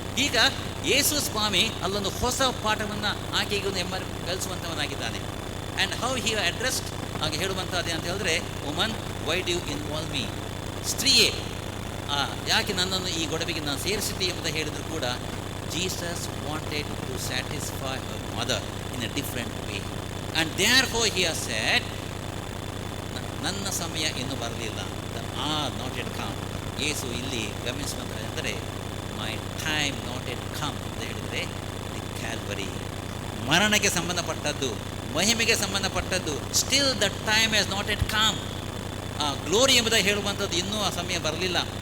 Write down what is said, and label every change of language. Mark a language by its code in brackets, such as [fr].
[kn] ಈಗ ಯೇಸು ಸ್ವಾಮಿ ಅಲ್ಲೊಂದು ಹೊಸ ಪಾಠವನ್ನು ಆಕೆಗೆ ಕಲಿಸುವಂಥವನಾಗಿದ್ದಾನೆ. [en] and how he addressed [kn] ಹಾಗೆ ಹೇಳುವಂಥದ್ದು ಅಂತ ಹೇಳಿದ್ರೆ, [en] woman why do you involve me, [kn] ಸ್ತ್ರೀಯೇ ಯಾಕೆ ನನ್ನನ್ನು ಈ ಗೊಡವೆಗೆ ನಾನು ಸೇರಿಸಿದ್ದೆ ಎಂಬುದಾಗಿ ಹೇಳಿದ್ರು ಕೂಡ, [en] Jesus wanted to satisfy her mother in a different way. And therefore he has said, [kn] ನನ್ನ ಸಮಯ ಇನ್ನೂ ಬರಲಿಲ್ಲ, [en] the hour not yet come. [kn] ಯೇಸು ಇಲ್ಲಿ ಗಮನಿಸುವಂಥದ್ದಂದರೆ, [en] my time not yet come [kn] ಅಂತ ಹೇಳಿದರೆ, ದಿ ಕ್ಯಾಲ್ವರಿ, ಮರಣಕ್ಕೆ ಸಂಬಂಧಪಟ್ಟದ್ದು, ಮಹಿಮೆಗೆ ಸಂಬಂಧಪಟ್ಟದ್ದು. [en] Still the time has not yet come. [kn] ಆ ಗ್ಲೋರಿ ಎಂಬುದಾಗಿ ಹೇಳುವಂಥದ್ದು ಇನ್ನೂ ಆ ಸಮಯ ಬರಲಿಲ್ಲ.